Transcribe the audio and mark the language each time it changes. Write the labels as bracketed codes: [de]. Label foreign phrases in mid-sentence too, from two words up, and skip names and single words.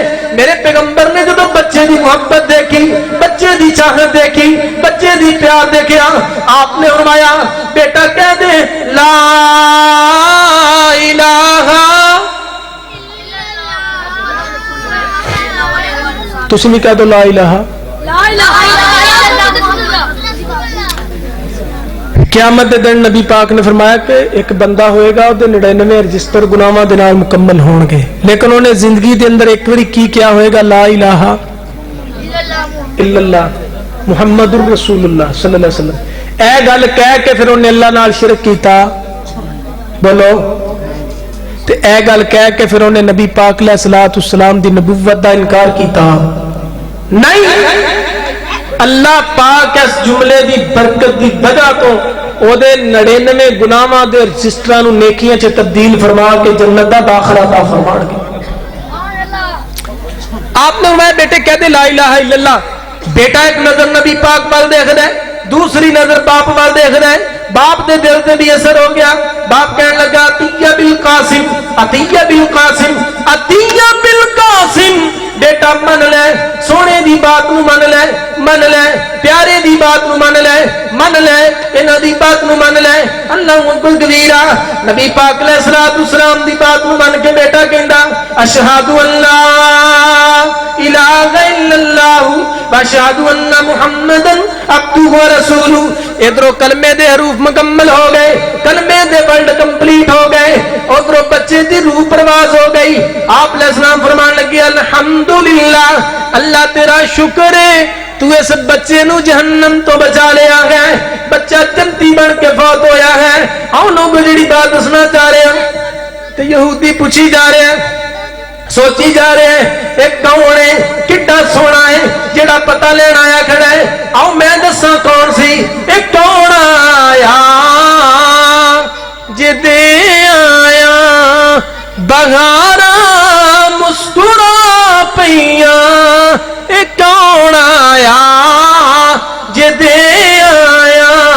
[pa] میرے پیغمبر نے جدوں بچے دی محبت دیکھی، بچے دی چاہت دیکھی، بچے دی پیار دیکھا، آپ نے فرمایا بیٹا کہہ دے [ar] لا إله, [pa] تسیں بھی کہہ دو [ar] لا إله. [pa] قیامت دے دن نبی پاک نے فرمایا کہ ایک بندہ ہوئے گا، اوہدے 99 رجسٹر گناہاں دے نال مکمل ہون گے، لیکن انہیں زندگی دے اندر ایک باری کی کیا ہوئے گا? [ar] لا إله إلا الله محمد رسول الله صلى الله عليه وسلم. [pa] اے گل کہہ کے فیر انہیں اللہ نال شرک کیتا، بولو، تے اے گل کہہ کے فیر انہیں نبی پاک علیہ السلام دی نبوت دا انکار کیتا. نہیں، اللہ پاک اس جملے دی برکت دی وجہ توں اوہدے 99 گناہاں دے رجسٹراں نوں نیکیاں چ تبدیل فرما کے جنت دا داخلہ عطا فرمان گے. آپ نے میں بیٹے کہہ دے [ar] لا إله إلا الله. [pa] بیٹا ایک نظر نبی پاک وال دیکھدا ہے، دوسری نظر باپ وال دیکھدا ہے، باپ دے دل سے بھی اثر ہو گیا. باپ کہنے لگا [ar] أطع أبا القاسم، أطع أبا القاسم، أطع أبا القاسم. [pa] بیٹا من لے، سونے دی بات نوں من لے، من لے، پیارے دی بات نوں من لے، من لے، انہاں دی بات نوں من لے. [ar] الله أكبر كبيرا. [pa] نبی پاک علیہ السلام دی بات نوں من کے بیٹا کہندا [ar] أشهد أن لا إله إلا الله وأشهد أن محمدا عبده ورسوله. [pa] ادھروں کلمے دے حروف مکمل ہو گئے، کلمے دے [en] word complete [pa] ہو گئے، ادھروں بچے دی روح پرواز ہو گئی. آپ علیہ السلام فرمان لگے الحمدللہ، اللہ تیرا شکر ہے، تو اس بچے نوں جہنم توں بچا لیا ہے، بچہ جنتی بن کے فوت ہویا ہے. ہم لوگ جیہڑی بات دسنا چاہ رہے ہیں تے یہودی پچھی جا رہے ہیں، سوچی جا رہے ہیں ایک کون ہے، کتنا سونا ہے، جیڑا پتا لینا آیا کھڑا ہے. آؤ میں دساں کون سی، ایک کون آیا جدے آیا بہاراں مسکرا پئیاں، ایک کون آیا جدے آیا